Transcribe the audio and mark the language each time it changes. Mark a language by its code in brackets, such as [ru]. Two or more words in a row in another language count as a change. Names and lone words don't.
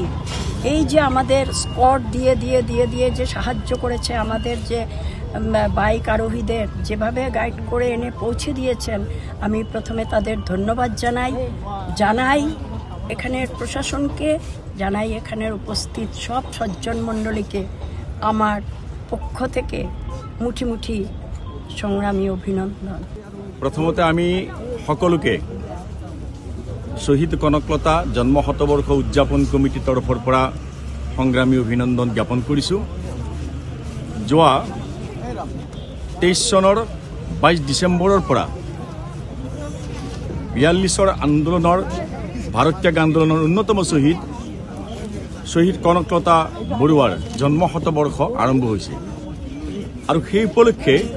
[bn] এই যে আমাদের স্কট দিয়ে দিয়ে দিয়ে দিয়ে যে সাহায্য করেছে, আমাদের যে বাইক আরোহীদের যেভাবে গাইড করে এনে পৌঁছে দিয়েছেন, আমি প্রথমে তাদের ধন্যবাদ জানাই এখানের প্রশাসনকে, জানাই এখানের উপস্থিত সব সজ্জন মণ্ডলীকে আমার পক্ষ থেকে মুঠি মুঠি সংগ্রামী অভিনন্দন। [as] প্রথমতে আমি সকলোকে শহীদ কনকলতা জন্ম শতবৰ্ষ উদযাপন কমিটিৰ তৰফৰ পৰা সংগ্ৰামী অভিনন্দন জ্ঞাপন কৰিছোঁ। যোৱা 2023 চনৰ 22 ডিচেম্বৰৰ পৰা 42 আন্দোলনৰ ভাৰতীয় আন্দোলনৰ অন্যতম শ্বহীদ কনকলতা বৰুৱাৰ জন্ম শতবৰ্ষ আৰম্ভ হৈছে আৰু সেই উপলক্ষে